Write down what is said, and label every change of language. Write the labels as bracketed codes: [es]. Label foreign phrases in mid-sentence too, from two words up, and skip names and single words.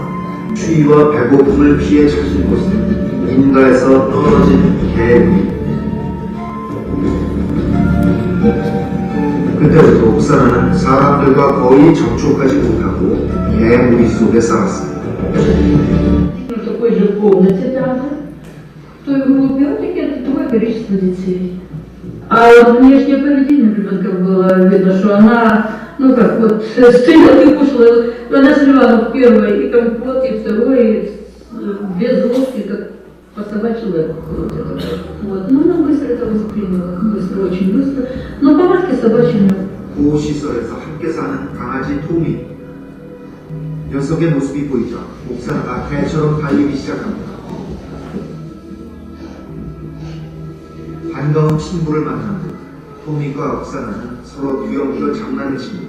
[ko] 추위와 배고픔을 피해 찾은 곳은 인가에서 떨어진 개구리. 그때부터 옥사는 사람들과 거의 접촉하지 못하고 개무리 속에 살았습니다. [ru] В такой же комнате там, в той группе, вот такие такое количество детей. А вот внешнее поведение ребенка было видно, что она, ну как вот, стояла и кушала, она сливала первое и компот, и второе, без ложки, как по-собачьи. Вот. Ну, она быстро это восприняла, быстро, очень быстро. Но повадки собачьи [ko] 보호시설에서 함께 사는 강아지 토미. 녀석의 모습이 보이자 옥사가 개처럼 달리기 시작합니다. 반가운 친구를 만난 듯 토미과 옥사는 서로 유형으로 장난을 칩니다.